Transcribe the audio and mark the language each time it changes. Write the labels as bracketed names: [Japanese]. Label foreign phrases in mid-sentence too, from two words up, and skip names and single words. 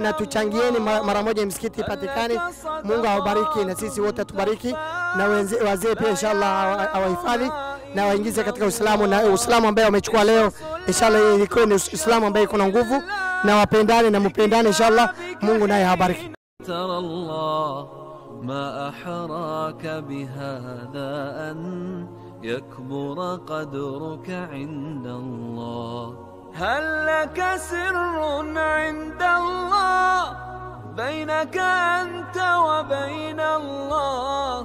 [Swahili] Na tuchangieni mara moja msikiti ipatikane. Mungu awabariki na sisi wote tubariki, na wazee pia inshallah awahifadhi na waingize katika Uislamu, na Uislamu ambao wamechukua leo inshallah ilikuwa ni Uislamu ambao iko na nguvu, na wapendane na mpendane inshallah. Mungu naye awabariki. [Arabic] ما أحراك بهذا أن يكبر قدرك عند الله. هل لك سر عند الله بينك أنت وبين الله؟